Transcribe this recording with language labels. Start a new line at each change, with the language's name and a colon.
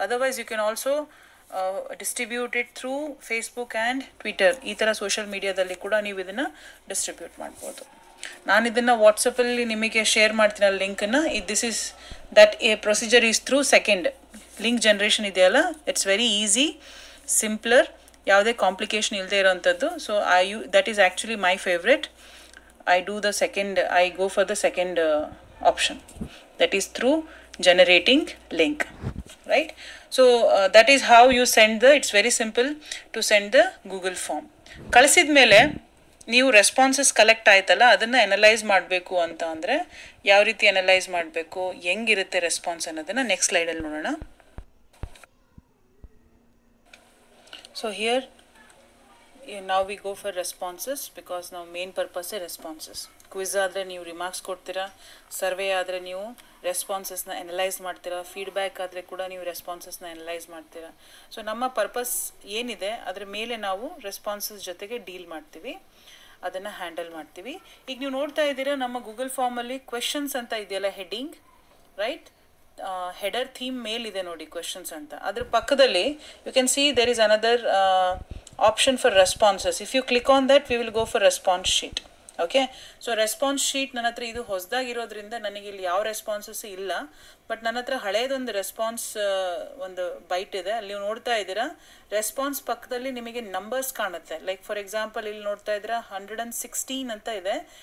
English: otherwise you can also distribute it through Facebook and Twitter,
Kannada: ಈ ಥರ social ಮೀಡಿಯಾದಲ್ಲಿ ಕೂಡ ನೀವು ಇದನ್ನು ಡಿಸ್ಟ್ರಿಬ್ಯೂಟ್ ಮಾಡ್ಬೋದು. ನಾನು ಇದನ್ನು ವಾಟ್ಸಪ್ಪಲ್ಲಿ ನಿಮಗೆ ಶೇರ್ ಮಾಡ್ತೀನಿ ಲಿಂಕನ್ನು.
English: this is that a procedure is through second link generation
Kannada: ಇದೆಯಲ್ಲ,
English: it's very easy, simpler,
Kannada: ಯಾವುದೇ ಕಾಂಪ್ಲಿಕೇಶನ್ ಇಲ್ಲದೆ ಇರೋವಂಥದ್ದು.
English: So that is actually my favourite. I go for the second option, that is through generating link, right? So that is how you send it's very simple to send the Google form.
Kannada: ಕಳಿಸಿದ ಮೇಲೆ ನೀವು responses collect ಆಯ್ತಲ್ಲ, ಅದನ್ನು analyse ಮಾಡಬೇಕು ಅಂತ ಅಂದರೆ ಯಾವ ರೀತಿ ಅನಲೈಸ್ ಮಾಡಬೇಕು, ಹೆಂಗಿರುತ್ತೆ ರೆಸ್ಪಾನ್ಸ್ ಅನ್ನೋದನ್ನು ನೆಕ್ಸ್ಟ್ ಸ್ಲೈಡಲ್ಲಿ ನೋಡೋಣ.
English: So here now we go for responses, because now main purpose is responses.
Kannada: Quiz ಆದರೆ ನೀವು ರಿಮಾರ್ಕ್ಸ್ ಕೊಡ್ತೀರಾ, ಸರ್ವೆ ಆದರೆ ನೀವು ರೆಸ್ಪಾನ್ಸಸ್ನ ಅನಲೈಸ್ ಮಾಡ್ತೀರಾ, ಫೀಡ್ಬ್ಯಾಕ್ ಆದರೆ ಕೂಡ ನೀವು ರೆಸ್ಪಾನ್ಸಸ್ನ ಅನಲೈಸ್ ಮಾಡ್ತೀರಾ. ಸೊ ನಮ್ಮ ಪರ್ಪಸ್ ಏನಿದೆ ಅದರ ಮೇಲೆ ನಾವು ರೆಸ್ಪಾನ್ಸಸ್ ಜೊತೆಗೆ ಡೀಲ್ ಮಾಡ್ತೀವಿ, ಅದನ್ನು ಹ್ಯಾಂಡಲ್ ಮಾಡ್ತೀವಿ. ಈಗ ನೀವು ನೋಡ್ತಾ ಇದ್ದೀರಾ ನಮ್ಮ ಗೂಗಲ್ ಫಾರ್ಮಲ್ಲಿ ಕ್ವೆಶನ್ಸ್ ಅಂತ ಇದೆಯಲ್ಲ ಹೆಡ್ಡಿಂಗ್, ರೈಟ್, ಹೆಡರ್ ಥೀಮ್ ಮೇಲಿದೆ ನೋಡಿ ಕ್ವೆಶನ್ಸ್ ಅಂತ. ಅದ್ರ ಪಕ್ಕದಲ್ಲಿ
English: You can see there is another option for responses. If you click on that, we will go for response sheet.
Kannada: Okay, so response sheet ನನ್ನ ಹತ್ರ ಇದು ಹೊಸದಾಗಿರೋದ್ರಿಂದ ನನಗೆ ಇಲ್ಲಿ ಯಾವ ರೆಸ್ಪಾನ್ಸಸ್ ಇಲ್ಲ, ಬಟ್ ನನ್ನ ಹತ್ರ ಹಳೇದೊಂದು ರೆಸ್ಪಾನ್ಸ್ ಒಂದು ಬೈಟ್ ಇದೆ. ಅಲ್ಲಿ ನೀವು ನೋಡ್ತಾ ಇದ್ದೀರಾ ರೆಸ್ಪಾನ್ಸ್ ಪಕ್ಕದಲ್ಲಿ ನಿಮಗೆ ನಂಬರ್ಸ್ ಕಾಣುತ್ತೆ.
English: like for example
Kannada: ಇಲ್ಲಿ ನೋಡ್ತಾ ಇದ್ದೀರಾ 116 ಅಂತ ಇದೆ.